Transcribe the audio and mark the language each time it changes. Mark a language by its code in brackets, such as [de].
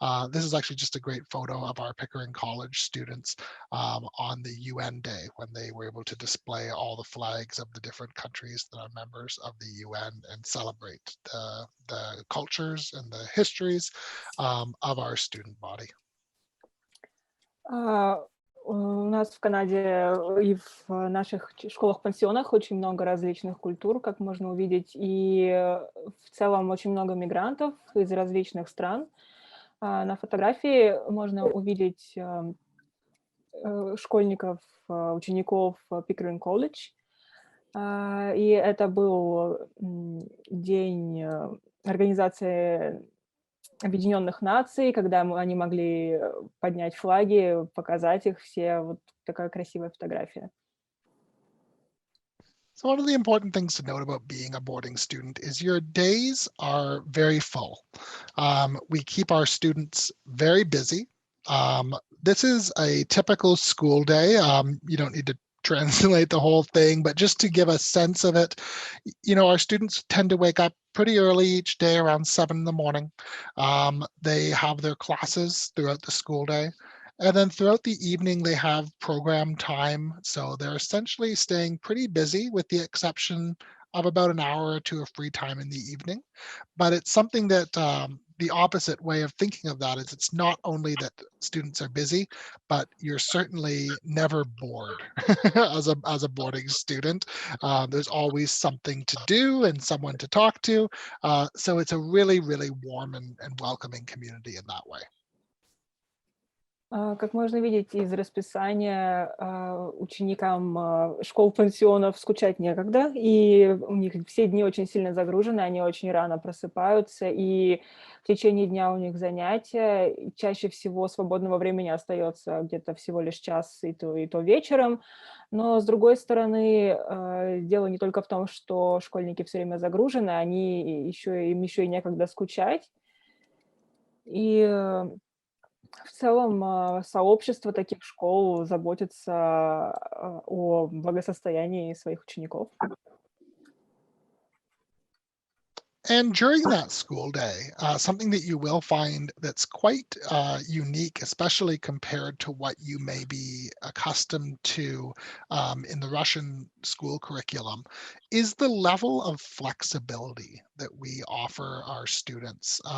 [en] This is actually just a great photo of our Pickering College students on the UN Day, when they were able to display all the flags of the different countries that are members of the UN and celebrate the cultures and the histories of our student body. [ru] У нас в Канаде и в наших школах-пансионах очень много различных культур, как можно увидеть, и в целом очень много мигрантов из различных стран. На фотографии можно увидеть школьников, учеников Pickering College, и это был день организации Объединенных Наций, когда они могли поднять флаги, показать их все. Вот такая красивая фотография. [en] So one of the important things to note about being a boarding student is your days are very full. We keep our students very busy. This is a typical school day. You don't need to translate the whole thing, but just to give a sense of it, our students tend to wake up pretty early each day, around 7 in the morning. They have their classes throughout the school day. And then throughout the evening, they have program time. So they're essentially staying pretty busy, with the exception of about an hour or two of free time in the evening. But it's something that the opposite way of thinking of that is, it's not only that students are busy, but you're certainly never bored as a boarding student. There's always something to do and someone to talk to. So it's a really, really warm and welcoming community in that way. [ru] Как можно видеть из расписания, ученикам школ-пансионов скучать некогда, и у них все дни очень сильно загружены, они очень рано просыпаются, и в течение дня у них занятия. Чаще всего свободного времени остается где-то всего лишь час, и то вечером. Но, с другой стороны, дело не только в том, что школьники все время загружены, им еще и некогда скучать. И в целом сообщество таких школ заботится о благосостоянии своих учеников. [en] And during that school day, something that you will find that's quite unique, especially compared to what you may be accustomed to in the Russian school curriculum, is the level of flexibility that we offer our students.